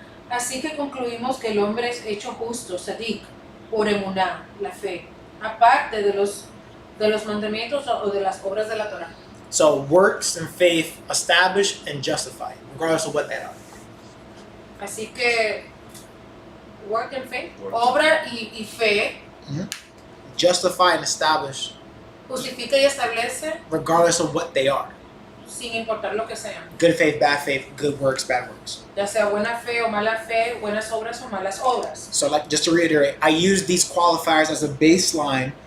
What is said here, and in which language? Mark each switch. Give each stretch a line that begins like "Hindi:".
Spanish: Así que concluimos que el hombre es hecho justo, Sadik, por emuná, la fe, aparte de los mandamientos o de las obras de la Torah.
English: So works and faith establish and justify, regardless of what they are.
Spanish: Así que,
English: work and faith, Work.
Spanish: obra y fe,
English: Justify and establish,
Spanish: justifica y establece
English: regardless of what they are.
Spanish: sin importar lo que sean,
English: Good faith, good works, bad works.
Spanish: ya sea buena fe o mala fe, buenas obras o malas obras.
English: So like just to reiterate, I use these qualifiers as a baseline